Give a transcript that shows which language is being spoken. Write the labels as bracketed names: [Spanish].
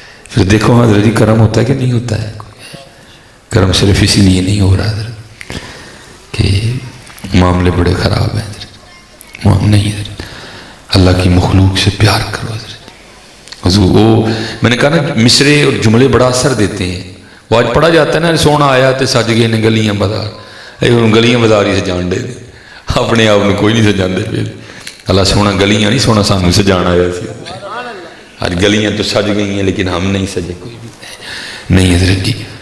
[Urdu] پھر دیکھو حضرت جی کرم ہوتا ہے کہ نہیں ہوتا ہے؟ کرم صرف اسی لیے نہیں ہو رہا حضرت کہ معاملے بڑے خراب ہیں حضرت. نہیں حضرت، اللہ کی مخلوق سے پیار کرو حضرت. حضور وہ میں نے کہا نا مصرے اور جملے بڑا اثر دیتے ہیں. وہ آج پڑھا جاتا ہے نا [Punjabi] سونا آیا تو سج گئے نے گلیاں بازار. گلیاں بازار ہی سجان دے اپنے آپ میں کوئی نہیں سجا پہ. اللہ سونا گلیاں نہیں سونا سانوں سجان آیا سی. [Urdu] آج گلیاں تو سج گئی ہیں لیکن ہم نہیں سجے کوئی بھی نہیں حضرت جی.